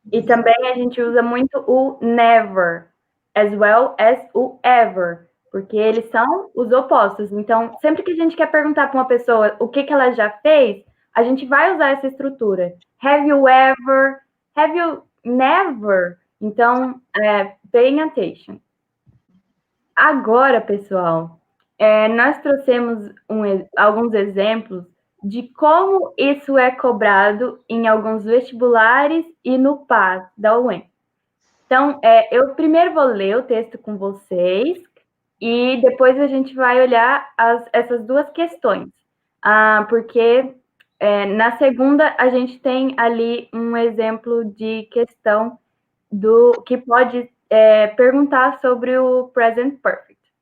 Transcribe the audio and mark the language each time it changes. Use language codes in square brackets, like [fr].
[pt] E também a gente usa muito o never, as well as o ever, porque eles são os opostos. Então, sempre que a gente quer perguntar para uma pessoa o que ela já fez, a gente vai usar essa estrutura. [en] Have you ever? Have you never? [pt] Então, [en] paying attention. [pt] Agora, pessoal, nós trouxemos alguns exemplos de como isso é cobrado em alguns vestibulares e no PAS da UEM. Então, eu primeiro vou ler o texto com vocês e depois a gente vai olhar essas duas questões, porque na segunda a gente tem ali um exemplo de questão que pode perguntar sobre o present perfect.